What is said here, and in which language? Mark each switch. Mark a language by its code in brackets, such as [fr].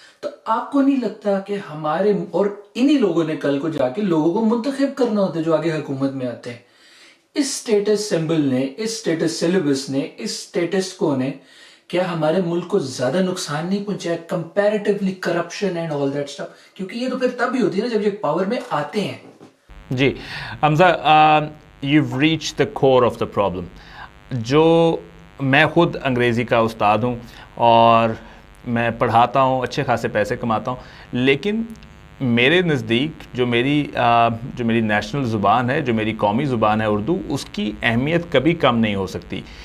[ur] تو آپ کو نہیں لگتا کہ ہمارے اور انہی لوگوں نے کل کو جا کے لوگوں کو منتخب کرنا ہوتا ہے جو آگے حکومت میں آتے ہیں؟ اس سٹیٹس سمبل نے، اس سٹیٹس سلیبس نے، اس سٹیٹس کو نے کیا ہمارے ملک کو زیادہ نقصان نہیں پہنچایا [en] Comparatively corruption and all that stuff? [ur] کیونکہ یہ تو پھر تب ہی ہوتی ہے نا جب یہ پاور میں آتے ہیں. [en] جی Hamza, you reach the core of the problem. [ur] جو میں خود انگریزی کا استاد ہوں اور میں پڑھاتا ہوں، اچھے خاصے پیسے کماتا ہوں، لیکن میرے نزدیک جو میری نیشنل زبان ہے، جو میری قومی زبان ہے اردو، اس کی اہمیت کبھی کم نہیں ہو سکتی.